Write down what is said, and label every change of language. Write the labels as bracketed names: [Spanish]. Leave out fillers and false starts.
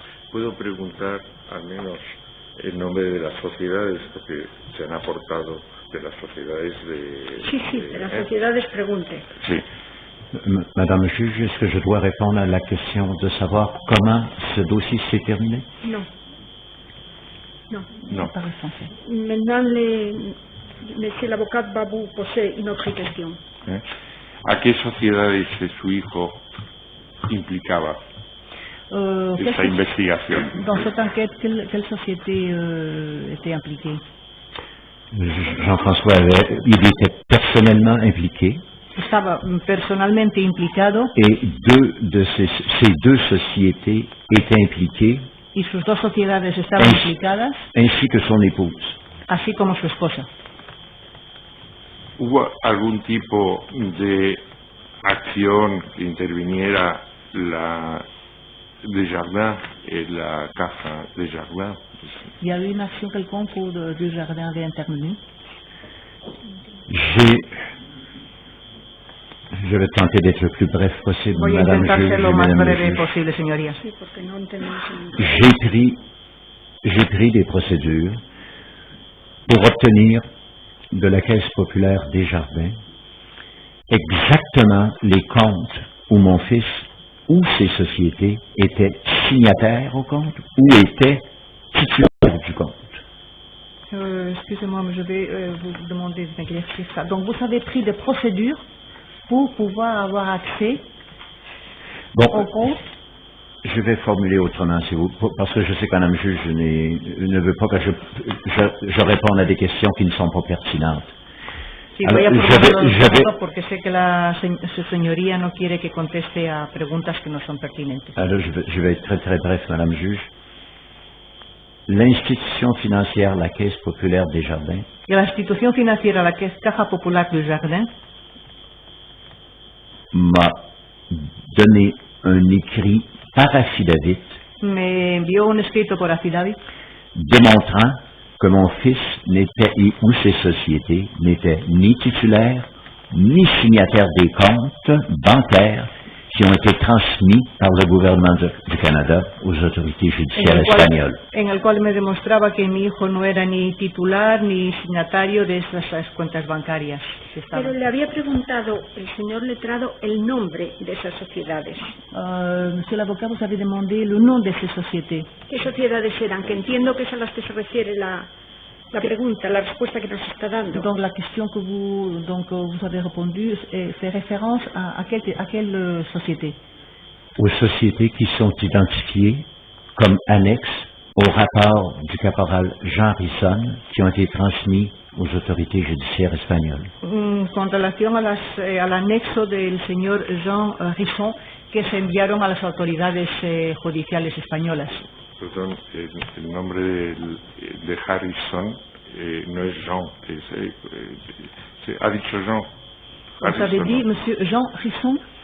[Spanish] ¿Puedo preguntar al menos el nombre de las sociedades porque se han aportado de las sociedades de... Sí, de las sociedades pregunte. Sí. [French] Madame juge, est-ce que je dois répondre à la question de savoir comment ce dossier s'est terminé? Non. Non. Monsieur l'avocat va vous poser une autre question. [Spanish] ¿A qué sociedades su hijo implicaba esa investigación? [French] Dans cette enquête, quelle société était impliquée? Jean-François, il était personnellement impliqué. [Spanish] Estaba personalmente implicado. [French] Et ces deux sociétés étaient impliquées. [Spanish] Y sus dos sociedades estaban implicadas. [French] Ainsi que son épouse. [Spanish] Así como su esposa. ¿Hubo algún tipo de acción que interviniera la Desjardins en la casa Desjardins? [French] Il y a eu une action quelconque où Desjardins avait intervenu? Je vais tenter d'être le plus bref possible, [Spanish] Voy a [French] Madame [Spanish] intentar [French] juge, [Spanish] ser lo más [French] Madame [Spanish] breve [French] juge. [Spanish] posible, señoría. Sí, porque no entendemos. [French] J'ai pris des procédures pour obtenir de la Caisse populaire Desjardins exactement les comptes où mon fils ou ses sociétés étaient signataires au compte ou étaient titulaires du compte. Excusez-moi, mais je vais vous demander d'éclaircir ça. Donc, vous avez pris des procédures pour pouvoir avoir accès au compte. Je vais formuler autrement, si vous, parce que je sais que Madame juge ne veut pas que je réponde à des questions qui ne sont pas pertinentes. [Spanish] Sí, voy a formularlo porque sé que su señoría no quiere que conteste a preguntas que no son pertinentes. [French] Alors, je vais être très très bref, Madame juge. L'institution financière, la Caisse populaire Desjardins, [Spanish] La institución financiera, la Caja Popular Desjardins, [French] m'a donné un écrit par affidavit [Spanish] me envió un escrito por affidavit [French] démontrant que mon fils n'était ou ses sociétés n'étaient ni titulaires ni signataires des comptes bancaires qui ont été transmis par le gouvernement du Canada aux autorités judiciaires espagnoles. [Spanish] En el cual me demostraba que mi hijo no era ni titular ni signatario de esas cuentas bancarias. Pero le había preguntado el señor letrado el nombre de esas sociedades. [French] Monsieur l'avocat, vous avez demandé le nom de ces sociétés. [Spanish] ¿Qué sociedades eran? Que entiendo que es a las que se refiere la pregunta, la respuesta que nos está dando. [French] Donc la question que vous avez répondu fait référence à quelle société? Aux sociétés qui sont identifiées comme annexes au rapport du caporal Jean Risson qui ont été transmis aux autorités judiciaires espagnoles. [Spanish] Con relación al anexo del señor Jean Risson que se enviaron a las autoridades judiciales españolas. Perdón, el nombre de Harrison no es Jean, ha dicho Jean. [French] Vous avez dit Monsieur Jean Risson?